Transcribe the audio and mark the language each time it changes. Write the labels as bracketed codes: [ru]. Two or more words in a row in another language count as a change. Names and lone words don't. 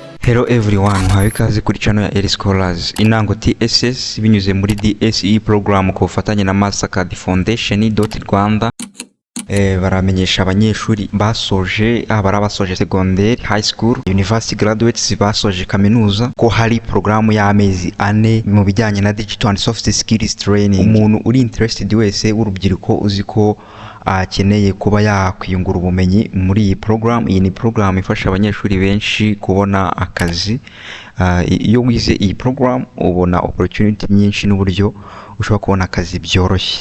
[en] Hello everyone, [rw] hawe ikaze kuri channel ya Early Scholars. Intango TSS binyuze muri DSE program ku bufatanye na Mastercard Foundation Rwanda. Baramenyesha abanyeshuri basoje abasoje [en] secondary, high school, university graduates [rw] basoje kaminuza ko hari programu y'amezi 4 mu bijyanye na [en] digital and soft skills training. [rw] Umuntu uri interested wese w'urubyiruko uzi ko akeneye kuba yakwiyungura ubumenyi muri iyi program. Iyi ni program ifasha abanyeshuri benshi kubona akazi. Iyo wize iyi program ubona opportunity nyinshi n'uburyo ushobora kubona akazi byoroshye.